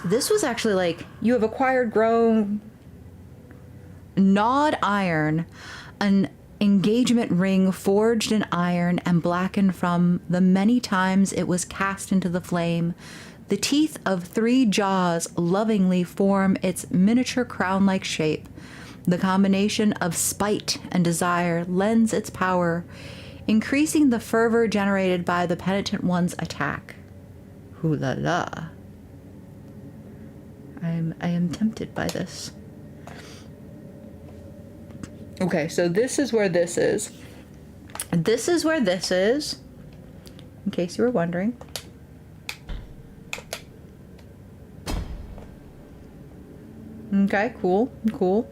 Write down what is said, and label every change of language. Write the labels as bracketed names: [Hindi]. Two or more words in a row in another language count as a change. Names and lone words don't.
[English] This was actually like, you have acquired grown gnawed iron, an engagement ring forged in iron and blackened from the many times it was cast into the flame. The teeth of 3 jaws lovingly form its miniature crown-like shape. The combination of spite and desire lends its power, increasing the fervor generated by the penitent one's attack. Hoo la la. I am tempted by this. Okay, so this is where this is. This is where this is, in case you were wondering. Okay, cool, cool.